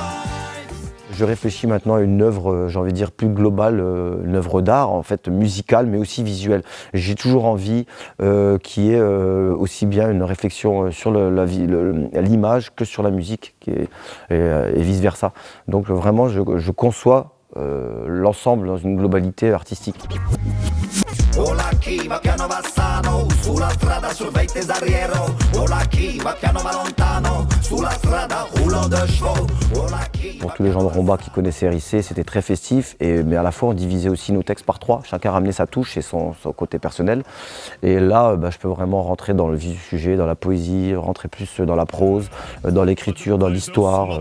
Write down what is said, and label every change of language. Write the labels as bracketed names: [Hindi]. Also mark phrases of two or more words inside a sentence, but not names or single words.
[French] Je réfléchis maintenant à une œuvre, j'ai envie de dire, plus globale, une œuvre d'art, en fait, musicale, mais aussi visuelle. J'ai toujours envie qu'il y ait aussi bien une réflexion sur l'image que sur la musique, et vice-versa. Donc vraiment, je conçois l'ensemble dans une globalité artistique. [Italian] Ola chi va piano va sano, sulla strada [French] surveille tes arriero. [Italian] Ola chi va piano va lontano, sulla strada [French] roulant de chevaux. Pour tous les gens de Romba qui connaissaient RIC, c'était très festif, mais à la fois on divisait aussi nos textes par trois. Chacun ramenait sa touche et son côté personnel. Et là, je peux vraiment rentrer dans le vif du sujet, dans la poésie, rentrer plus dans la prose, dans l'écriture, dans l'histoire.